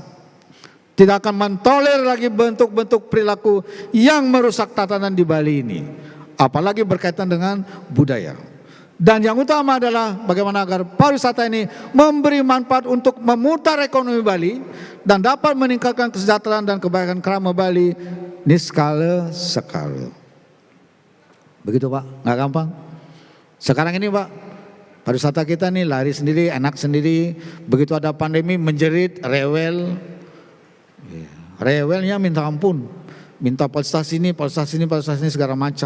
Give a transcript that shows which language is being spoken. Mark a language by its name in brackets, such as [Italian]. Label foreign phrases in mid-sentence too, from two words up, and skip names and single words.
[Indonesian] Tidak akan mentoler lagi bentuk-bentuk perilaku yang merusak tatanan di Bali ini. Apalagi berkaitan dengan budaya. Dan yang utama adalah bagaimana agar pariwisata ini memberi manfaat untuk memutar ekonomi Bali dan dapat meningkatkan kesejahteraan dan kebaikan kerama Bali niskala sekala. Begitu Pak, nggak gampang. Sekarang ini Pak, pariwisata kita nih lari sendiri, enak sendiri. Begitu ada pandemi menjerit, rewel. Rewelnya minta ampun. Minta fasilitas ini, fasilitas ini, fasilitas ini segala macam.